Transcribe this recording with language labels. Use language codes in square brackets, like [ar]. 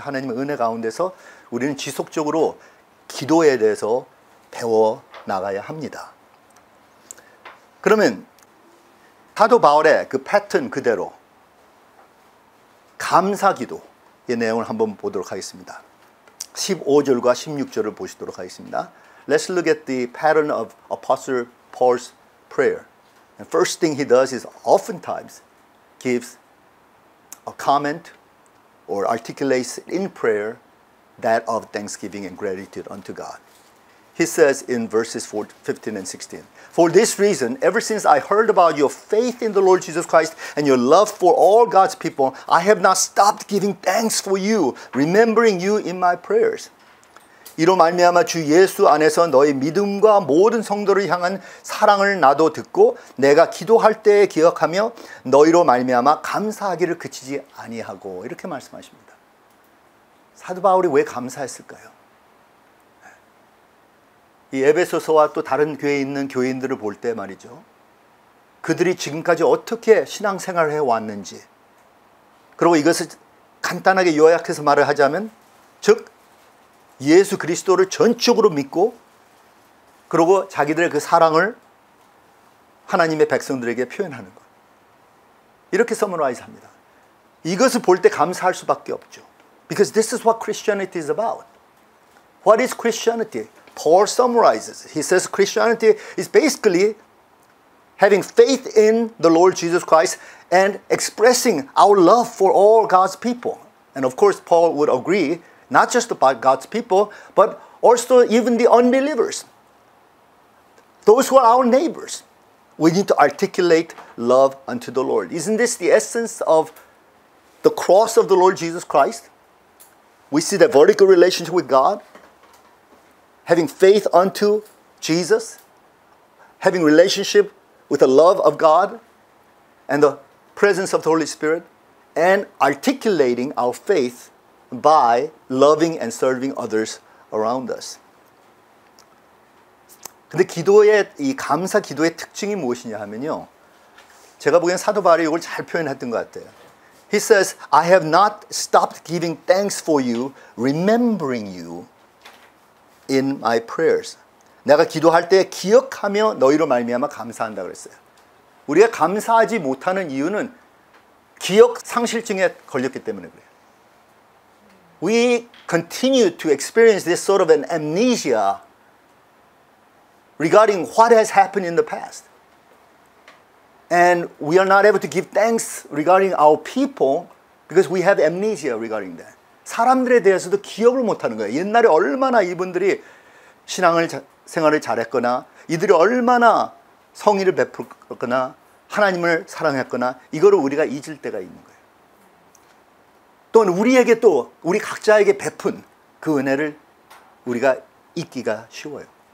[ko] 하나님의 은혜 가운데서 우리는 지속적으로 기도에 대해서 배워 나가야 합니다. 그러면 사도 바울의 그 패턴 그대로 감사기도의 내용을 한번 보도록 하겠습니다. 15절과 16절을 보시도록 하겠습니다. [en] Let's look at the pattern of Apostle Paul's prayer. And first thing he does is oftentimes gives a comment or articulates in prayer that of thanksgiving and gratitude unto God. He says in verses 15 and 16, For this reason, ever since I heard about your faith in the Lord Jesus Christ and your love for all God's people, I have not stopped giving thanks for you, remembering you in my prayers. [ko] 이로 말미암아 주 예수 안에서 너의 믿음과 모든 성도를 향한 사랑을 나도 듣고 내가 기도할 때에 기억하며 너희로 말미암아 감사하기를 그치지 아니하고 이렇게 말씀하십니다. 사도 바울이 왜 감사했을까요? 이 에베소서와 또 다른 교회에 있는 교인들을 볼 때 말이죠. 그들이 지금까지 어떻게 신앙생활을 해왔는지, 그리고 이것을 간단하게 요약해서 말을 하자면, 즉 예수 그리스도를 전적으로 믿고 그리고 자기들의 그 사랑을 하나님의 백성들에게 표현하는 것. 이렇게 서머라이즈 합니다. 이것을 볼 때 감사할 수밖에 없죠. [en] Because this is what Christianity is about. What is Christianity? Paul summarizes. He says Christianity is basically having faith in the Lord Jesus Christ and expressing our love for all God's people. And of course, Paul would agree not just about God's people, but also even the unbelievers. Those who are our neighbors. We need to articulate love unto the Lord. Isn't this the essence of the cross of the Lord Jesus Christ? We see the vertical relationship with God, having faith unto Jesus, having relationship with the love of God, and the presence of the Holy Spirit and articulating our faith by loving and serving others around us. [ko] 근데 기도의 이 감사 기도의 특징이 무엇이냐 하면요. 제가 보기엔 사도 바울이 이걸 잘 표현했던 것 같아요. [en] He says, I have not stopped giving thanks for you, remembering you in my prayers. [ko] 내가 기도할 때 기억하며 너희로 말미암아 감사한다 그랬어요. 우리가 감사하지 못하는 이유는 기억 상실증에 걸렸기 때문에 그래요. [en] We continue to experience this sort of an amnesia regarding what has happened in the past. And we are not able to give thanks regarding our people because we have amnesia regarding that. [ko] 사람들에 대해서도 기억을 못하는 거예요. 옛날에 얼마나 이분들이 생활을 잘했거나 이들이 얼마나 성의를 베풀거나 하나님을 사랑했거나 이거를 우리가 잊을 때가 있는 거예요. 또는 우리에게 또 우리 각자에게 베푼 그 은혜를 우리가 잊기가 쉬워요.